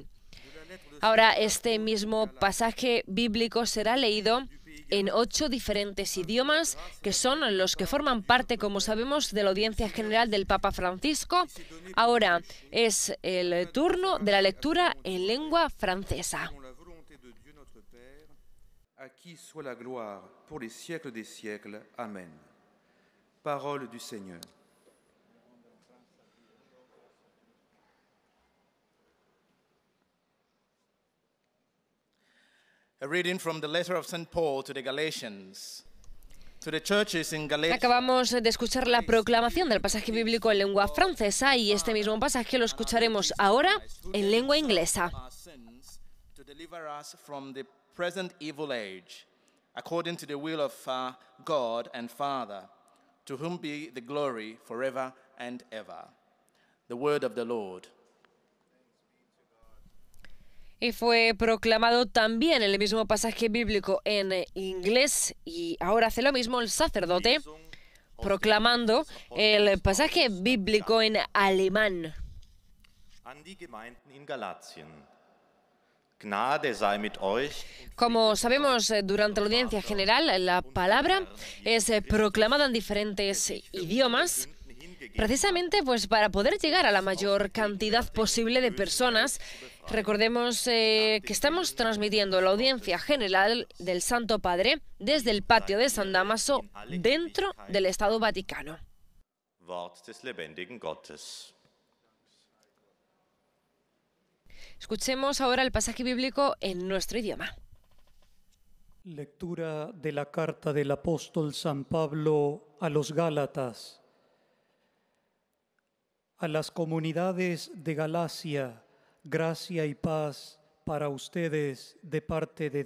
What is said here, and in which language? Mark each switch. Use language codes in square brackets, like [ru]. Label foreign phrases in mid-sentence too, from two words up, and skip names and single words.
[es] Ahora este mismo pasaje bíblico será leído en 8 diferentes idiomas, que son los que forman parte, como sabemos, de la audiencia general del Papa Francisco. Ahora es el turno de la lectura en lengua francesa. [fr] À qui soit la gloire pour les siècles des siècles. Amen. Parole du Seigneur. [en] A reading from the letter of St. Paul to the Galatians. To the churches in Galatia. [es] Acabamos de escuchar la proclamación del pasaje bíblico en lengua francesa y este mismo pasaje lo escucharemos ahora en lengua inglesa. [en] present evil age, according to the will of God and Father, to whom be the glory forever and ever. The word of the Lord. [es] Y fue proclamado también el mismo pasaje bíblico en inglés, y ahora hace lo mismo el sacerdote, proclamando el pasaje bíblico en alemán. [de] An die Gemeinden in Galatien. Gnade sei mit euch. [es] Como sabemos, durante la audiencia general, la palabra es proclamada en diferentes idiomas, precisamente pues para poder llegar a la mayor cantidad posible de personas. Recordemos que estamos transmitiendo la audiencia general del Santo Padre desde el patio de San Dámaso, dentro del Estado Vaticano. [de] Wort des lebendigen Gottes. [es] Escuchemos ahora el pasaje bíblico en nuestro idioma. Lectura de la carta del apóstol San Pablo a los Gálatas. A las comunidades de Galacia, gracia y paz para ustedes de parte de